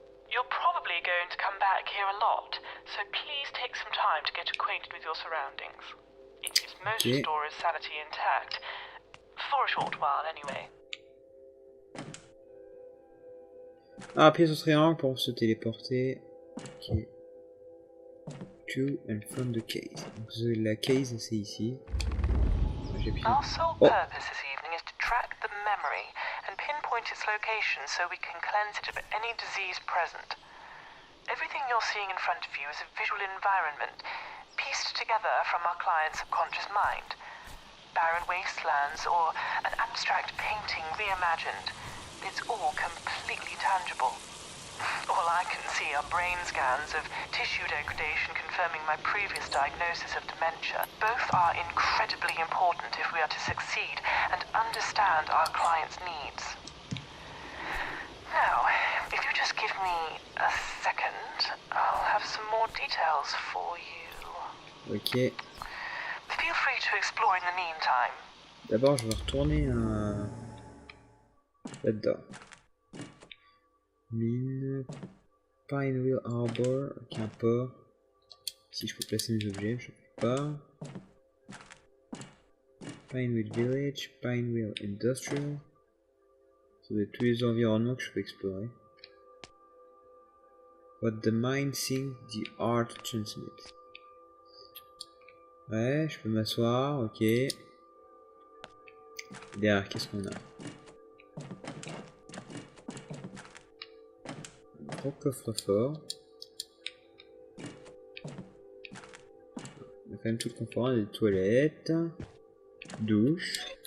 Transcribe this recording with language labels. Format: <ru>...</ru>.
<en>You're probably going to come back here a lot, so please take some time to get acquainted with your surroundings. It gives most restorers sanity intact. For a short while, anyway.</en> <fr>Ah, appuyez sur ce triangle pour se téléporter.</fr> <en>Ok. To and from the case.</en> <fr>Donc la case, c'est ici.</fr> <en>Our sole purpose this evening is to track the memory and pinpoint its location so we can cleanse it of any disease present. Everything you're seeing in front of you is a visual environment pieced together from our client's subconscious mind. Barren wastelands or an abstract painting reimagined. It's all completely tangible. All I can see are brain scans of tissue degradation confirming my previous diagnosis of dementia. Both are incredibly important if we are to succeed and understand our client's needs. Now, if you just give me a second, I'll have some more details for you. Ok. Feel free to explore in the meantime.</en> <fr>D'abord, je vais retourner là-dedans. Mine, Pinewheel Harbor, ok, un port. Si je peux placer mes objets, je peux pas. Pinewheel Village, Pinewheel Industrial. Ça doit être tous les environnements que je peux explorer.</fr> <en>What the mind thinks the art transmits.</en> <fr>Ouais, je peux m'asseoir, ok. Derrière, qu'est-ce qu'on a? Gros coffre-fort. On a quand même tout le confort, on a des toilettes, douche.</fr>